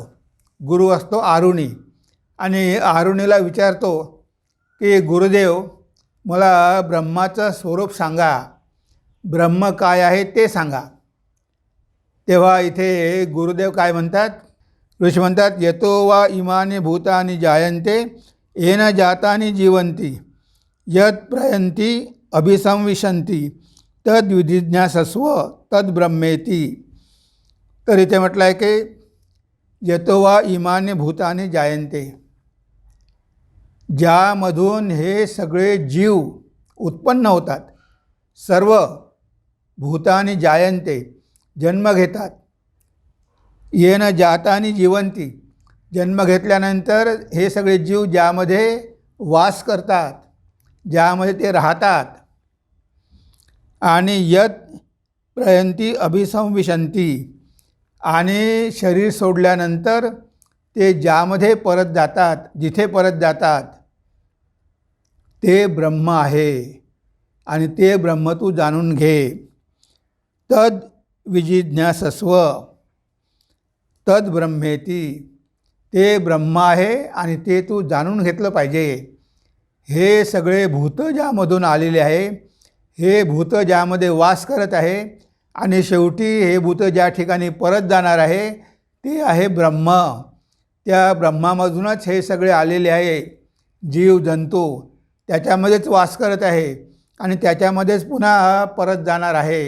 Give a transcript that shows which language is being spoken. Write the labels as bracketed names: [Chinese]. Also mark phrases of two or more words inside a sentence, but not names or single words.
[Marathi] गुरु असतो आरुणी, आणि आरुणीला विचारतो की गुरुदेव, मला ब्रह्माचं स्वरूप सांगा, ब्रह्म काय आहे ते सांगा. तेव्हा इथे गुरुदेव काय म्हणतात, ऋषी म्हणतात, [Sanskrit] यतो वा इमानी भूतानि जायन्ते येन जातानि जीवन्ति यत् प्रयन्ति अभिसंविशन्ति तद्विजिज्ञासस्व. तद्ब्रह्मेती. [Marathi] तर इथे म्हटलं आहे की [Sanskrit] यतो वा इमानी भूतानी जायन्ते, [Marathi] ज्यामधून हे सगळे जीव उत्पन्न होतात, [Sanskrit] सर्व भूतानी जायन्ते [Marathi] जन्म घेतात, [Sanskrit] येन जातानी जीवंती [Marathi] जन्म घेतल्यानंतर हे सगळे जीव ज्यामध्ये वास करतात, ज्यामध्ये ते राहतात, आणि [Sanskrit] यत प्रयंती अभिसंविशंती, [Marathi] आणि शरीर सोडल्यानंतर ते ज्यामध्ये परत जातात, जिथे परत जातात ते ब्रह्म आहे आणि ते ब्रह्म तू जाणून घे. [Sanskrit] तद विजिज्ञासस्व तद ब्रह्मेती, [Marathi] ते ब्रह्म आहे आणि ते तू जाणून घेतलं पाहिजे. हे सगळे भूत ज्यामधून आलेले आहे, हे भूत ज्यामध्ये वास करत आहे आणि शेवटी हे भूत ज्या ठिकाणी परत जाणार आहे ते आहे ब्रह्म. त्या ब्रह्मामधूनच हे सगळे आलेले आहे, जीव जंतू त्याच्यामध्येच वास करत आहे आणि त्याच्यामध्येच पुन्हा परत जाणार आहे.